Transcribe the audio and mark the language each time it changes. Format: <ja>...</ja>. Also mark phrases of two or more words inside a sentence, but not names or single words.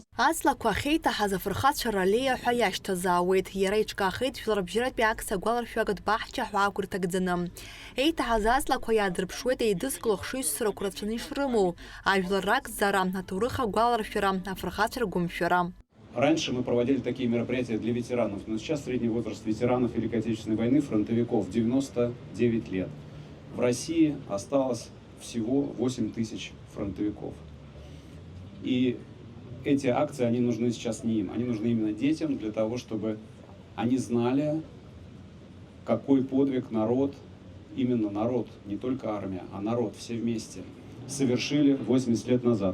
<ab>Аҵлақәа ахьеиҭаҳаз афырхацәа раллеиа ҳәа иашьҭазаауеит. Иара иҿкаахеит Жәларбжьаратәи акциа агәаларшәагатә баҳча ҳәа ақәырҭагӡаны. Еиҭаҳаз аҵлақәа иаадырԥшуеит еидызкыло хшыҩзцарақәа рацәаны ишрымоу. Ажәлар ракзара, аҭоурых агәаларшәара, афырхацәа ргәымшәара.</ab> <ru>Раньше мы проводили такие мероприятия для ветеранов, но сейчас средний возраст ветеранов Великой Отечественной войны, фронтовиков, 99 лет. В России осталось всего 8 тысяч фронтовиков. И эти акции, они нужны сейчас не им, они нужны именно детям, для того, чтобы они знали, какой подвиг народ, именно народ, не только армия, а народ, все вместе, совершили 80 лет назад.</ru>